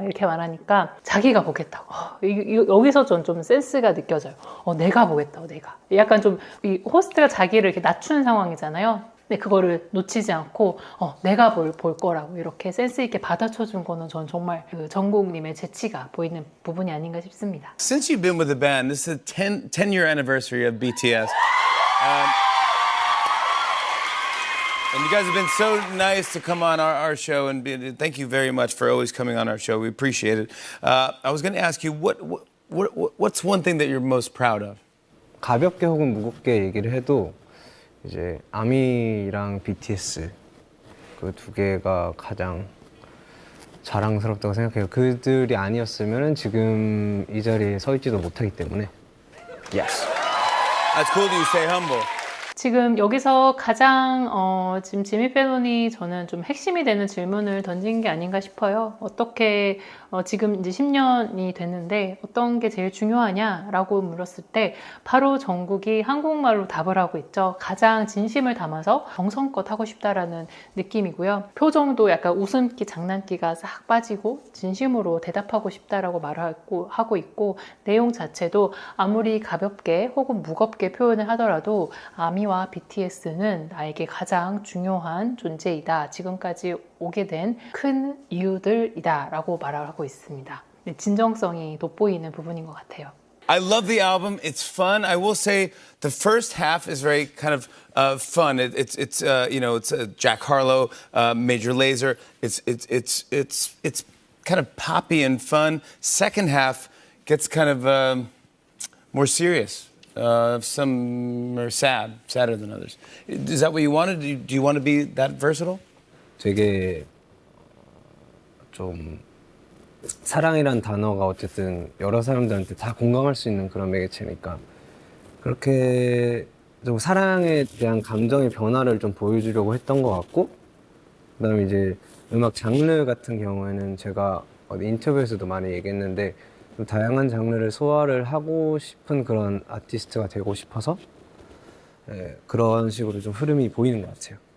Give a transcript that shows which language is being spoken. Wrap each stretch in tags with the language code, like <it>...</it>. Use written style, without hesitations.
<ko>이렇게 말하니까 자기가 보겠다고. 여기서 좀 센스가 느껴져요. 내가 보겠다고, 내가. 약간 좀 이 호스트가 자기를 이렇게 낮추는 상황이잖아요. 근데 그거를 놓치지 않고 내가 볼 거라고 이렇게 센스 있게 받아쳐준 거는 전 정말 그 정국님의 재치가 보이는 부분이 아닌가 싶습니다.</ko> <en>Since you've been with the band, this is the 10-year anniversary of BTS. And you guys have been so nice to come on our show, and thank you very much for always coming on our show. We appreciate it. I was going to ask you, what's one thing that you're most proud of?</en> <ko>가볍게 혹은 무겁게 얘기를 해도 이제 아미랑 BTS 그 두 개가 가장 자랑스럽다고 생각해요. 그들이 아니었으면 지금 이 자리에 서 있지도 못하기 때문에.</ko> <en>Yes. That's cool that you stay humble.</en> <ko>지금 여기서 가장 지금 지미 펠론이 저는 좀 핵심이 되는 질문을 던진 게 아닌가 싶어요. 어떻게 지금 이제 10년이 됐는데 어떤 게 제일 중요하냐라고 물었을 때 바로 정국이 한국말로 답을 하고 있죠. 가장 진심을 담아서 정성껏 하고 싶다라는 느낌이고요. 표정도 약간 웃음기, 장난기가 싹 빠지고 진심으로 대답하고 싶다라고 하고 있고 내용 자체도 아무리 가볍게 혹은 무겁게 표현을 하더라도 아미와 BTS는 나에게 가장 중요한 존재이다. 지금까지 오게 된 큰 이유들이다 라고 말을 하고 있습니다. 진정성이 돋보이는 부분인 것 같아요.</ko> <en>I love the album. It's fun. I will say the first half is very kind of fun. It's Jack Harlow, Major Lazer. It's kind of poppy and fun. Second half gets kind of more serious. Some are sadder than others. Is that what you wanted? Do you want to be that versatile?</en> <ko>되게 좀 사랑이란 단어가 어쨌든 여러 사람들한테 다 공감할 수 있는 그런 매개체니까 그렇게 좀 사랑에 대한 감정의 변화를 좀 보여주려고 했던 것 같고 그다음에 이제 음악 장르 같은 경우에는 제가 어디 인터뷰에서도 많이 얘기했는데 좀 다양한 장르를 소화를 하고 싶은 그런 아티스트가 되고 싶어서 그런 식으로 좀 흐름이 보이는 것 같아요.</ko>